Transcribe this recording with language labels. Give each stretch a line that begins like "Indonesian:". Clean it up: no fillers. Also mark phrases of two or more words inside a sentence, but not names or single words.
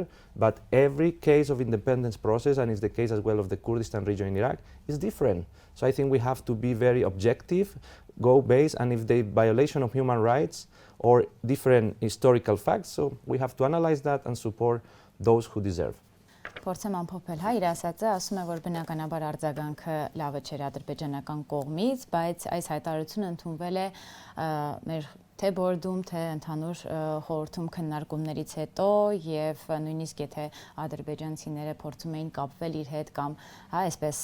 English: But every case of independence process, and it's the case as well of the Kurdistan region in Iraq, is different. So I think we have to be very objective, go based, and if the violation of human rights or different historical facts, so we have to analyze that and support those who deserve.
Armenian: Փորձեմ ամփոփել, իր ասածը ասում է, որ բնականաբար արձագանքը լավը չէր ադրբեջանական կողմից, բայց այս հայտարարությունը ընդունվել է մեր թե բորդում, թե ընդհանուր խորհրդում քննարկումներից հետո եւ նույնիսկ եթե ադրբեջանցիները փորձում էին կապվել իր հետ կամ այսպես